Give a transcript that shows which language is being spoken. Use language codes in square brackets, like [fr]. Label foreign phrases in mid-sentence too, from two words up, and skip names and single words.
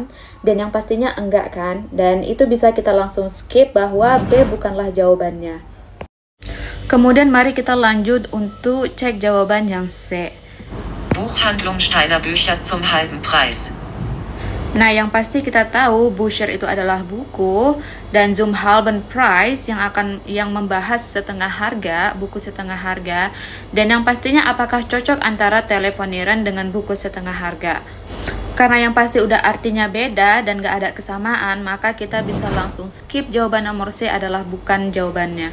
[id] Dan yang pastinya enggak kan? Dan itu bisa kita langsung skip bahwa B bukanlah jawabannya. Kemudian mari kita lanjut untuk cek jawaban yang C. [de] Buchhandlung Steiner Bücher zum halben Preis. [id] Nah, yang pasti kita tahu Bücher itu adalah buku dan [de] zum halben Preis [id] yang membahas setengah harga, buku setengah harga. Dan yang pastinya apakah cocok antara telefonieren dengan buku setengah harga? Karena yang pasti udah artinya beda dan gak ada kesamaan, maka kita bisa langsung skip jawaban nomor C adalah bukan jawabannya.